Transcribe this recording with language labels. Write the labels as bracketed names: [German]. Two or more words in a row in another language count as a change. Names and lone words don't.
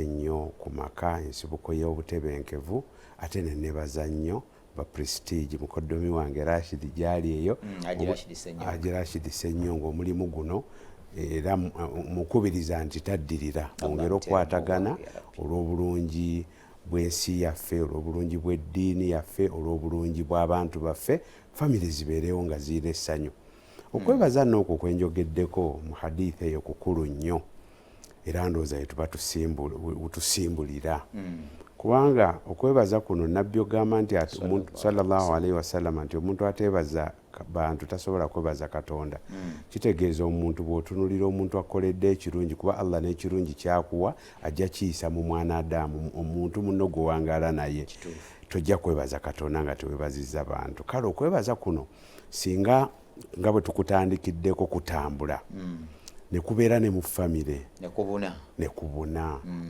[Ganda] ennyo ku maka, ensibuko y'obutebenkevu, ate ne neebaza nnyo ba Prestige mukoddomi wange Rashid gyali eyo Rashid Ssenyonga omulimu guno era mukubiriza nti taddirira bongera okukwatagana olw'obulungi bw'ensi yaffe, olw'obulungi bw'eddiini yaffe, olw'obulungi bw'abantu baffe, famire zibeerewo nga ziina essanyu. Okwebaza n'okwo kwenjogeddeko mu hadithi eyo kukulu nnyo era ndowooza yetuba tusimbulira kubanga okwebaza kuno nabbi ogamba nti [Arabic] sallallahu alaihi wasallam [Ganda] nti omuntu ateebaza bantu tasobola kwebaza Katonda. Kitegeeza omuntu bw'otunulira omuntu akoledde ekirungi, kuba Allah n'ekirungi kyakuwa ajja kiyisa mu mwana Adamu, omuntu munno gwe wangaala naye, tojja kwebaza Katonda nga tewebazizza bantu. Kale okwebaza kuno singa nga bwe tukutandikiddeko kutambula ne kubeera ne mu famire ne kubuna